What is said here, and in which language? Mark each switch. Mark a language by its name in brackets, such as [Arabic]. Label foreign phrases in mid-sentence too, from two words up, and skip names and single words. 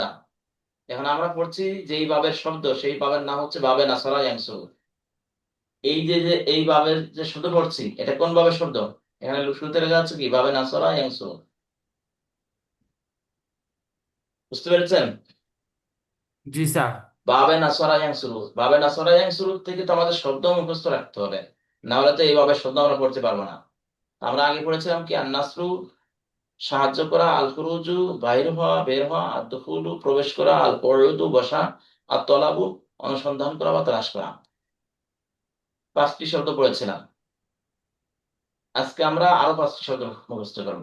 [Bangla] এখন আমরা পড়ছি যেই বাবের শব্দ, সেই বাবের নাম হচ্ছে [Arabic] باب نصر ينصر. [Bangla] এই যে যে এই বাবের যে শব্দ পড়ছি, এটা কোন বাবের শব্দ? এখানে শুরুতে লেখা আছে কি? [Arabic] باب نصر ينصر. [Bangla] বুঝতে পেরেছেন? জি স্যার। [Arabic] باب نصر ينصر, باب نصر ينصر [Bangla] থেকে তো আমাদের শব্দ মুখস্থ রাখতে হবে, না হলে তো এই বাবের শব্দ আমরা পড়তে পারবো না। আমরা আগে পড়েছিলাম কি? আন-নাসরু সাহায্য করা, [Arabic] الخروج [Bangla] বাইর হওয়া, বের হওয়া, আদ-দুখুলু প্রবেশ করা, [Arabic] القعود [Bangla] বসা, আত-তলাবু অনুসন্ধান করা বা তালাশ করা। 5টি শব্দ পড়েছিলাম। আজকে আমরা আরো 5টি শব্দ মুখস্থ করব।